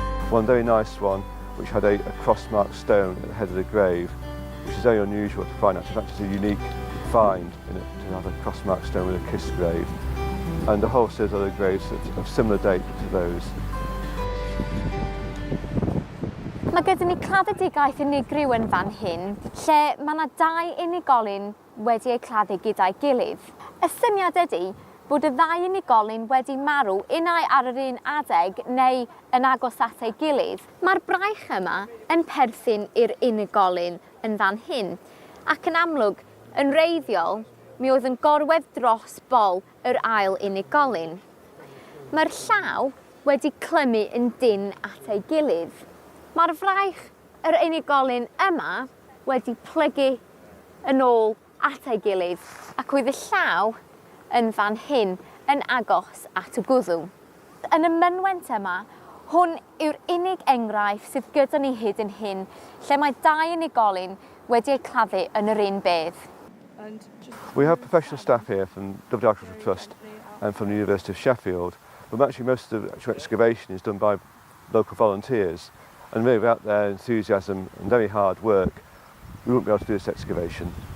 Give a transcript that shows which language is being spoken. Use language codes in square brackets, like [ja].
[en] One very nice one which had a cross-marked stone at the head of the grave, which is very unusual to find. In fact, it's a unique find to have a cross-marked stone with a kist grave, and a whole series of other graves of similar date to those. [cy] Mae gyda ni claddedigaeth unigryw yn fan hyn, lle mae yna 2 unigolyn wedi eu claddu gyda'i gilydd. Y syniad ydy bod y 2 unigolyn wedi marw unai ar yr un adeg neu yn agos at ei gilydd. Mae'r braich yma yn perthyn i'r unigolyn yn fan hyn, ac yn amlwg, yn wreiddiol, mi oedd yn gorwedd dros bol yr ail unigolyn. Mae'r llaw wedi clymu yn dyn at ei gilydd. Mae'r fraich yr unigolyn yma wedi plygu yn ôl at ei gilydd ac oedd y llaw yn fan hyn yn agos at y gwddw. Yn y mynwent yma, hwn yw'r unig enghraifft sydd gyda ni hyd yn hyn lle mae 2 unigolyn wedi eu claddu yn yr un bedd. [en] We have professional staff here from Dyfed Archaeological Trust and from the University of Sheffield, but actually most of the actual excavation is done by local volunteers, and really without their enthusiasm and very hard work, we wouldn't be able to do this excavation.